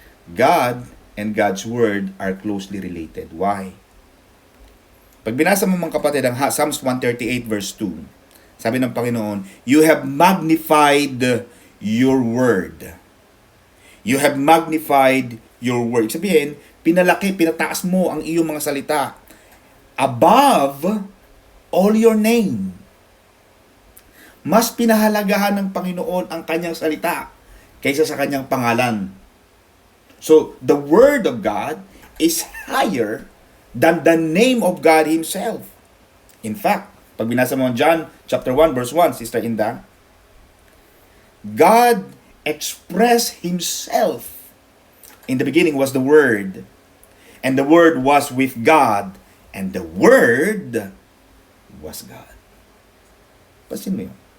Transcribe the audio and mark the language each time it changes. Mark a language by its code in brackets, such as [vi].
[en] God and God's Word are closely related. [tl] Why? Pag binasa mo mga kapatid ang Psalms 138 verse 2, sabi ng Panginoon, [en] you have magnified your Word. You have magnified your Word. [tl] Sabihin, pinalaki, pinataas mo ang iyong mga salita [en] above all your name. [tl] Mas pinahalagahan ng Panginoon ang kanyang salita kaysa sa kanyang pangalan. [en] So, the Word of God is higher than the name of God Himself. In fact, [tl] pag binasa mo [en] John chapter 1 verse 1, Sister Inda, God express Himself. In the beginning was the Word, and the Word was with God, and the Word was God. [tl] Pasin mo yun.